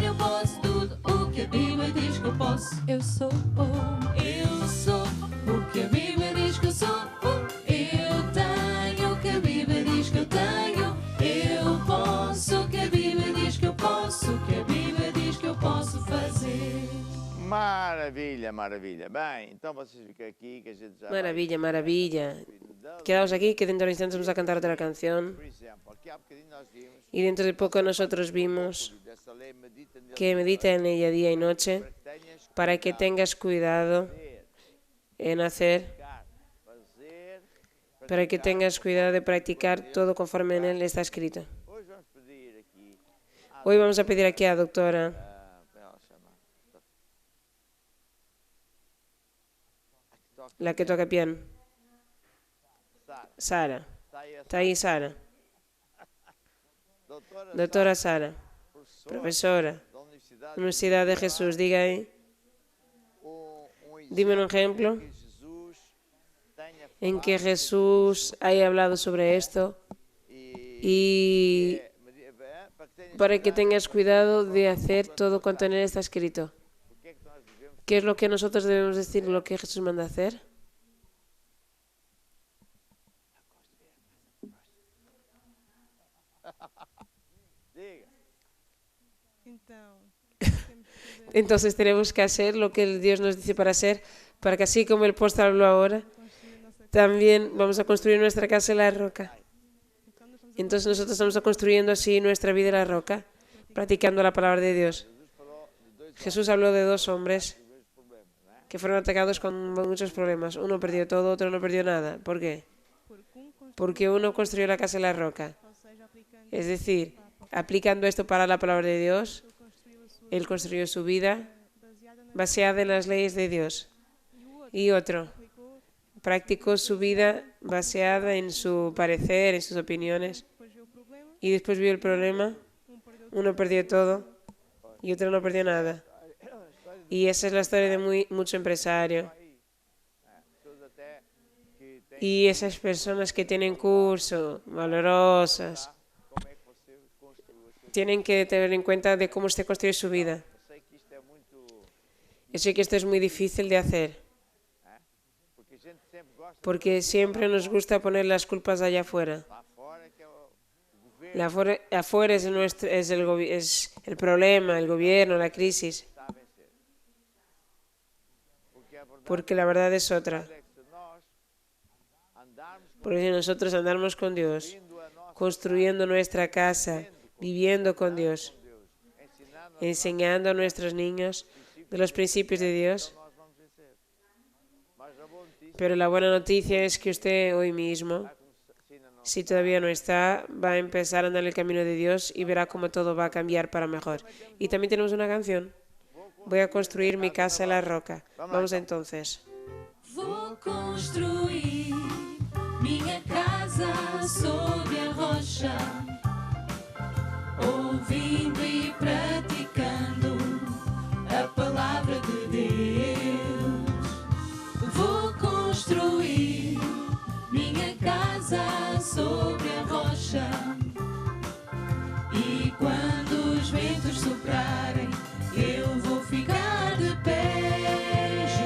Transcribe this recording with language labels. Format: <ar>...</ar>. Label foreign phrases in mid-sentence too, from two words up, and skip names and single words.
<pt>Eu posso tudo o que a Bíblia diz que eu posso. Eu sou o que a Bíblia diz que eu sou. Eu tenho o que a Bíblia diz que eu tenho. Eu posso o que a Bíblia diz que eu posso. O que a Bíblia diz que eu posso fazer. Maravilha, maravilha. Bem, então vocês ficam aqui que a gente já</pt> <es>Maravilla, maravilla.</es> <pt>vai.</pt> <es>Quedaos aquí que dentro de instantes vamos a cantar otra canción.</es> <pt>Por exemplo, aqui há bocadinho nós vimos</pt> <es>Y dentro de poco nosotros vimos</es> <pt>dessa lei medita nele</pt> <es>que medita en ella día y noche</es> <pt>para que tenhas</pt> <es>para que tengas cuidado en hacer,</es> <pt>fazer.</pt> <es>para que tengas cuidado de practicar todo conforme en él está escrito.</es> <pt>Hoje vamos pedir aqui</pt> <es>Hoy vamos a pedir aquí a la doctora,</es> <pt>como ela chama?</pt> <es>la que toca piano, Sara. Sara.</es> <pt>Está aí a</pt> <es>Está ahí Sara.</es> <pt>doutora</pt> <es>Doctora Sara, profesora,</es> <pt>da Universidade</pt> <es>Universidad de Jesús, diga ahí, dime un ejemplo</es> <pt>que Jesus tenha</pt> <es>en que Jesús haya hablado sobre esto y</es> <pt>para que tenhas</pt> <es>para que tengas cuidado de hacer todo cuanto en él está escrito.</es> <pt>o que é que nós vivemos.</pt> <es>¿Qué es lo que nosotros debemos decir, lo que Jesús manda hacer?</es> <pt>Diga. Então, temos que fazer,</pt> <es>Entonces tenemos que hacer lo que Dios nos dice para hacer, para que así como el apóstol habló ahora,</es> <pt>construir a nossa casa.</pt> <es>también vamos a construir nuestra casa en la roca.</es> <pt>Então, nós estamos</pt> <es>Entonces nosotros estamos construyendo así nuestra vida en la roca, practicando la palabra de Dios. Jesús habló de dos hombres que fueron atacados con muchos problemas. Uno perdió todo, otro no perdió nada. ¿Por qué? Porque uno construyó la casa en la roca.</es> <pt>ou seja, aplicando</pt> <es>Es decir, aplicando esto para la palabra de Dios,</es> <pt>construiu a sua</pt> <es>él construyó su vida</es> <pt>baseada na</pt> <es>basada en las leyes de Dios.</es> <pt>e o outro</pt> <es>y otro</es> <pt>aplicou,</pt> <es>practicó su vida baseada en su parecer, en sus opiniones,</es> <pt>depois viu o problema,</pt> <es>y después vio el problema.</es> <pt>perdeu</pt> <es>Uno perdió todo y otro no perdió nada. Y esa es la historia de mucho empresario.</es> <pt>Pessoas até que têm</pt> <es>Y esas personas que tienen curso, valorosas,</es> <pt>como é que você construiu a sua.</pt> <es>tienen que tener en cuenta de cómo usted construye su vida.</es> <pt>Eu sei que isto é muito.</pt> <es>Yo sé que esto es muy difícil de hacer,</es> <pt>Porque a gente sempre gosta</pt> <es>porque siempre nos gusta poner las culpas allá afuera.</es> <pt>lá fora que é o governo</pt> <es>Afuera es es el problema, el gobierno, la crisis,</es> <pt>que está a vencer. Porque a verdade</pt> <es>porque la verdad es otra.</es> <pt>é que se nós andarmos</pt> <es>Porque si nosotros andamos con Dios,</es> <pt>construindo a nossa</pt> <es>construyendo nuestra casa, viviendo con Dios,</es> <pt>Deus, ensinando,</pt> <es>enseñando a nuestros niños de los principios de Dios.</es> <pt>nós vamos vencer. Mas a boa notícia</pt> <es>Pero la buena noticia es que usted hoy mismo,</es> <pt>se ainda não</pt> <es>si todavía no está, va a empezar a andar en el camino de Dios y verá cómo todo va a cambiar para mejor. Y también tenemos una canción. Voy a construir mi casa en la roca. Vamos entonces.</es> <pt>Vou construir minha casa sobre a rocha, ouvindo e praticando a palavra de Deus. Vou construir minha casa sobre a rocha, e quando os ventos soprarem, eu vou ficar de pé.</pt>